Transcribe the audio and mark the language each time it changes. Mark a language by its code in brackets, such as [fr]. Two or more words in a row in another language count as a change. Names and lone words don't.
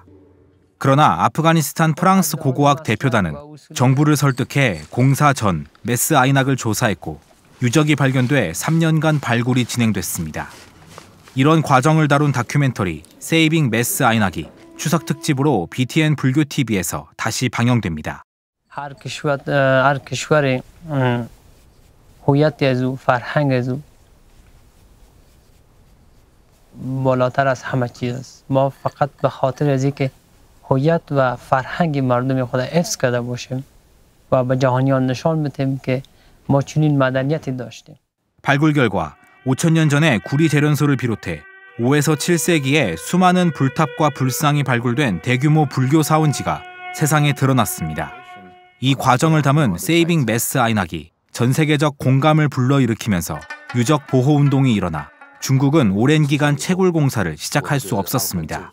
[ko] 그러나 아프가니스탄 프랑스 고고학 대표단은 정부를 설득해 공사 전 메스 아이낙을 조사했고 유적이 발견돼 3년간 발굴이 진행됐습니다. 이런 과정을 다룬 다큐멘터리 세이빙 메스 아이낙이 추석 특집으로 BTN 불교TV에서 다시 방영됩니다. [fa] بالاتر از همه چیز است. ما فقط به خاطر از اینکه هویت و فرهنگ مردم خود حفظ کرده باشیم و به جهانیان نشان بدیم که ما چنین مدنیتی داشتیم. [ko] 발굴 결과 5,000년 전에 구리 재련소를 비롯해 5에서 7세기에 수많은 불탑과 불상이 발굴된 대규모 불교 사원지가 세상에 드러났습니다. 이 과정을 담은 세이빙 메스 아이낙이 전 세계적 공감을 불러일으키면서 유적 보호 운동이 일어나 중국은 오랜 기간 채굴 공사를 시작할 수 없었습니다.